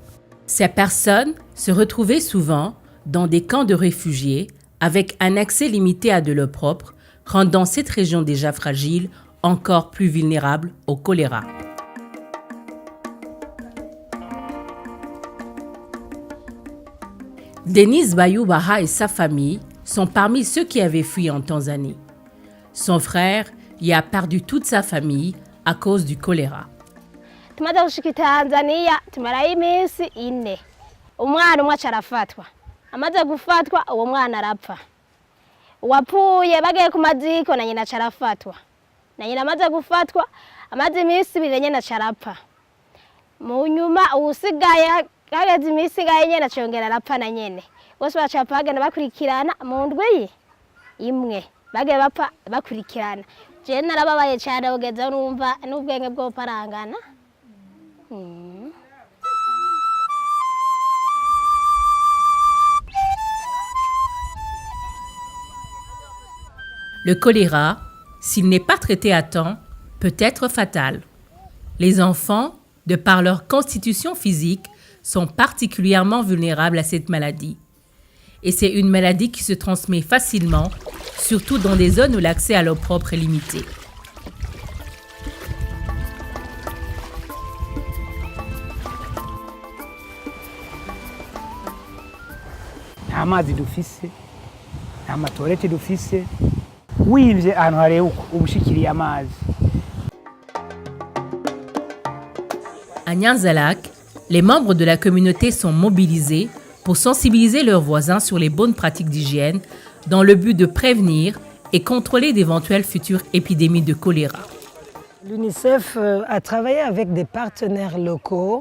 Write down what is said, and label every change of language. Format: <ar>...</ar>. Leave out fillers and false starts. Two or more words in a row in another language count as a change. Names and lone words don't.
<fr>Ces personnes se retrouvaient souvent dans des camps de réfugiés avec un accès limité à de l'eau propre, rendant cette région déjà fragile encore plus vulnérable au choléra. Denise Bayoubaha et sa famille sont parmi ceux qui avaient fui en Tanzanie. Son frère y a perdu toute sa famille à cause du choléra.</fr> <rn>Tumaze gushika Tanzania tumarayo iminsi 4. Umwana umwe arafatwa. Amaze gufatwa uwo mwana arapfa. Uwapfuye bagiye ku maziko na nyina arafatwa. Na nyina amaze gufatwa amaze iminsi 2 nyina arapfa. Mu nyuma usigaye kageze iminsi gaye nyina cyongera arapfa na nyene. Bose bacapagana bakurikirana mu ndwi imwe. Bagiye bapfa bakurikirana. Je narababaye cyane ugeze numva n'ubwenge bwo parangana.</rn> <fr>Le choléra, s'il n'est pas traité à temps, peut être fatal. Les enfants, de par leur constitution physique, sont particulièrement vulnérables à cette maladie. Et c'est une maladie qui se transmet facilement, surtout dans des zones où l'accès à l'eau propre est limité.</fr> <rn>nta mazi dufise nta matorete dufise wivye ahantu hareba uko ubushikiriye amazi.</rn> <fr>À Nyanza-Lac, les membres de la communauté sont mobilisés pour sensibiliser leurs voisins sur les bonnes pratiques d'hygiène dans le but de prévenir et contrôler d'éventuelles futures épidémies de choléra. L'UNICEF a travaillé avec des partenaires locaux.</fr>